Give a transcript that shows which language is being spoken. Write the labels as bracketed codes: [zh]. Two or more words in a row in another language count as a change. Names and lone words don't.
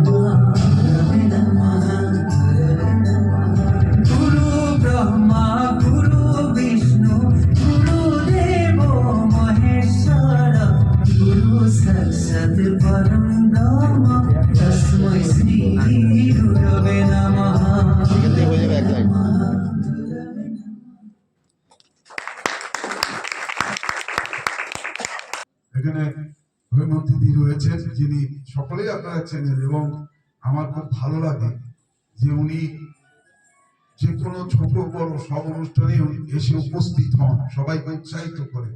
[sa] गुरवे नमः। गुरवे नमः। गुरु ब्रह्मा गुरु विष्णु गुरुदेवो महेश्वर गुरु साक्षात् परं ब्रह्म तस्मै श्री गुरवे नमः। [bn] এখানে হৈমন্তীদি রয়েছেন, যিনি সকলেই আপনারা চেনেন এবং আমার খুব ভালো লাগে যে উনি যে কোনো ছোট বড় সব অনুষ্ঠানে এসে উপস্থিত হন, সবাইকে উৎসাহিত করে।